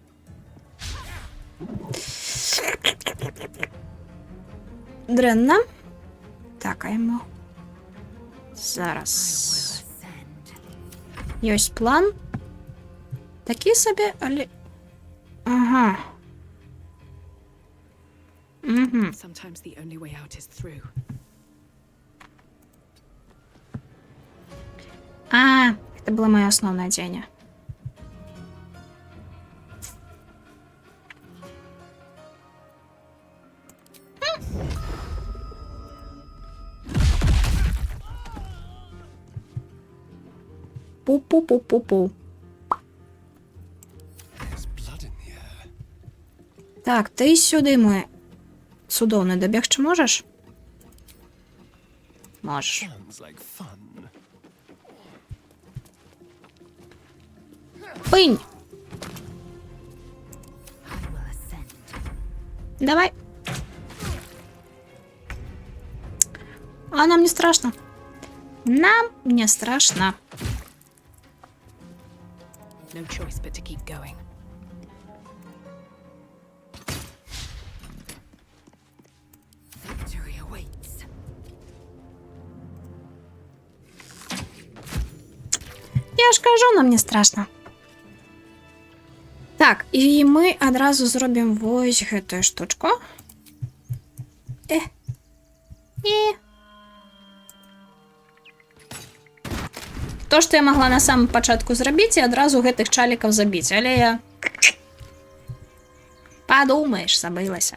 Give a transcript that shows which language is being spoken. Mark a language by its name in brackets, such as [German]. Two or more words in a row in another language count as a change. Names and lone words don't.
[Belarusian] Дрэнна. Так, а яму зараз ёсць план. Такі сабе, але... Ага. [English] Sometimes the only way out is through. [Russian] А, это было моё основное дзеянне. Пу-пу-пу-пу-пу. [Belarusian] Так, ты сюди мой цудоўны дабегчы можаш? Можаш. Пынь! Давай. [Russian] А нам не страшно. Нам не страшно. [English] No choice but to keep going. Victory awaits. [Ukrainian] Я ж кажу, нам не страшно. [Belarusian] Так, і ми адразу зробім вось гэтую штучку. То, што я магла на самым пачатку зрабіць і адразу гэтых чалікаў забіць, але я... Падумаеш, забылася.